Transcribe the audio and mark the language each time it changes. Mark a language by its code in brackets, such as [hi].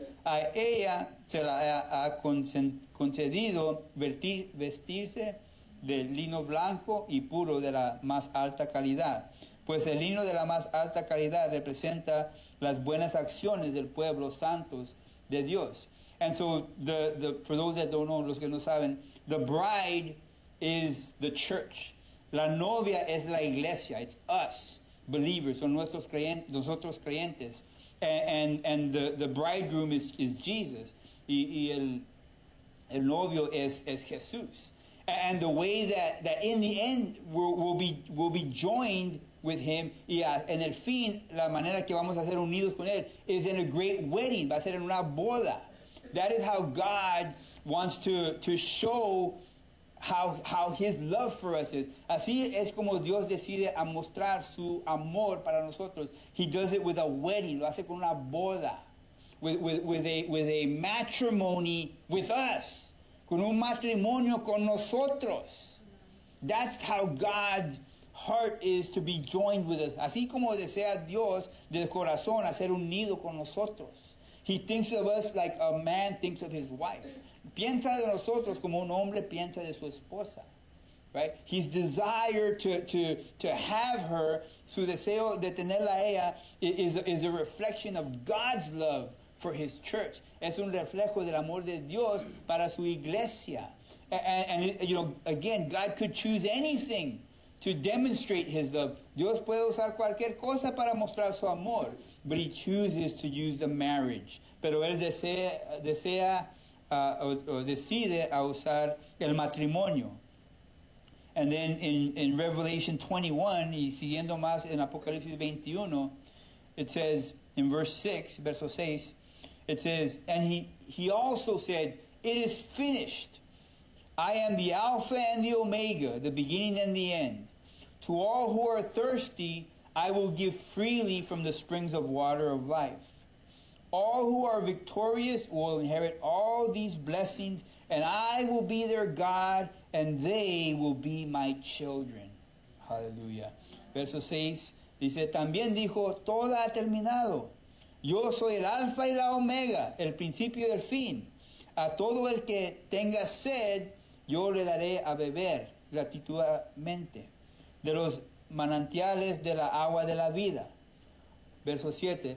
[es] A ella se la ha concedido vestirse de lino blanco y puro de la más alta calidad, pues el lino de la más alta calidad representa las buenas acciones del pueblo santos de Dios. [en] And so, for those that don't know, [es] los que no saben, [en] the bride is the church. [es] La novia es la iglesia. [en] It's us, believers, [es] son nosotros creyentes. [en] And the bridegroom is Jesus. [es] Y el novio es Jesús. [en] And the way that in the end we'll be joined with Him, [es] y en el fin, la manera que vamos a ser unidos con Él [en] is in a great wedding, [es] va a ser en una boda. [en] That is how God wants to show how His love for us is. [es] Así es como Dios decide a mostrar su amor para nosotros. [en] He does it with a wedding, [es] lo hace con una boda, [en] with a matrimony with us. [es] con un matrimonio con nosotros. [en] That's how God's heart is to be joined with us. [es] Así como desea Dios del corazón hacer un nido con nosotros. [en] He thinks of us like a man thinks of his wife. [es] Piensa de nosotros como un hombre piensa de su esposa. [en] Right? His desire to have her, [es] su deseo de tenerla a ella, [en] is a reflection of God's love for his church. [es] Es un reflejo del amor de Dios para su iglesia. [en] And you know, again, God could choose anything to demonstrate his love. [es] Dios puede usar cualquier cosa para mostrar su amor, [en] but he chooses to use the marriage. [es] Pero él desea o decide a usar el matrimonio. [en] And then in Revelation 21, [es] y siguiendo más en Apocalipsis 21, [en] it says in verse 6, [es] verso 6, [en] it says, and he also said, it is finished. I am the Alpha and the Omega, the beginning and the end. To all who are thirsty, I will give freely from the springs of water of life. All who are victorious will inherit all these blessings, and I will be their God, and they will be my children. Hallelujah. [es] Verso 6 dice, también dijo, todo ha terminado. Yo soy el alfa y la omega, el principio y el fin. A todo el que tenga sed, yo le daré a beber gratuitamente de los manantiales de la agua de la vida. Verso 7.